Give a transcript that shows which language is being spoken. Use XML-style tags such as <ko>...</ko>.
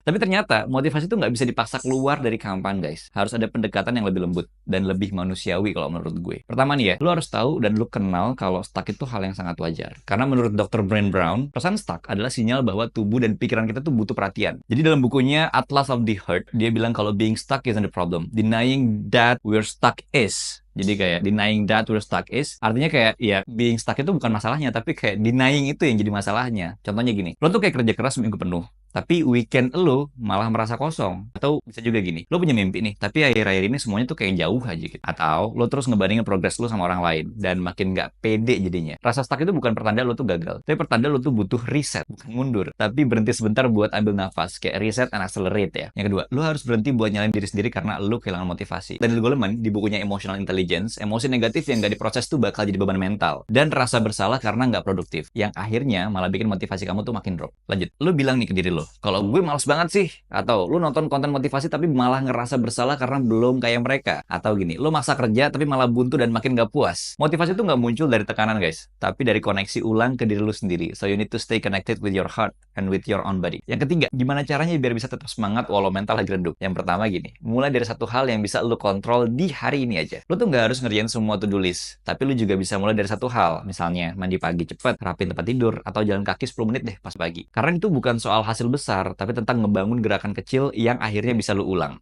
<id>Tapi ternyata motivasi tuh nggak bisa dipaksa keluar dari kampan guys. Harus ada pendekatan yang lebih lembut dan lebih manusiawi kalau menurut gue. Pertama nih ya, lo harus tahu dan lo kenal kalau stuck itu hal yang sangat wajar. Karena menurut Dr. Brand Brown, perasaan stuck adalah sinyal bahwa tubuh dan pikiran kita tuh butuh perhatian. Jadi dalam bukunya Atlas of the Heart, dia bilang kalau</id> <en>being stuck isn't the problem. Denying that we're stuck is.</en> <id>Jadi kayak</id> <en>denying that we're stuck is</en> <id>artinya kayak ya being stuck itu bukan masalahnya, tapi kayak denying itu yang jadi masalahnya. Contohnya gini, lo tuh kayak kerja keras seminggu penuh, tapi weekend lo malah merasa kosong. Atau bisa juga gini, lo punya mimpi nih, tapi akhir-akhir ini semuanya tuh kayak jauh aja gitu. Atau lo terus ngebandingin progres lo sama orang lain dan makin nggak pede jadinya. Rasa stuck itu bukan pertanda lo tuh gagal, tapi pertanda lo tuh butuh reset, bukan mundur. Tapi berhenti sebentar buat ambil nafas, kayak</id> <en>reset and accelerate</en> <id>ya. Yang kedua, lo harus berhenti buat nyalain diri sendiri karena lo kehilangan motivasi. Daniel Goleman di bukunya Emotional Intelligence, emosi negatif yang nggak diproses tuh bakal jadi beban mental. Dan rasa bersalah karena nggak produktif, yang akhirnya malah bikin motivasi kamu tuh makin drop. Lanjut, lo bilang nih ke diri lo, kalau gue males banget sih. Atau lo nonton konten motivasi tapi malah ngerasa bersalah karena belum kayak mereka. Atau gini, lo maksa kerja tapi malah buntu dan makin nggak puas. Motivasi tuh nggak muncul dari tekanan guys, tapi dari koneksi ulang ke diri lo sendiri.</id> <en>So you need to stay connected with your heart and with your own body.</en> <id>Yang ketiga, gimana caranya biar bisa tetap semangat walau mental lagi redup? Yang pertama gini, mulai dari satu hal yang bisa lo kontrol di hari ini aja. Lo tuh nggak harus ngerjain semua to-do list, tapi lo juga bisa mulai dari satu hal. Misalnya, mandi pagi cepet, rapin tempat tidur, atau jalan kaki 10 menit deh pas pagi. Karena itu bukan soal hasil besar, tapi tentang ngebangun gerakan kecil yang akhirnya bisa lo ulang.</id>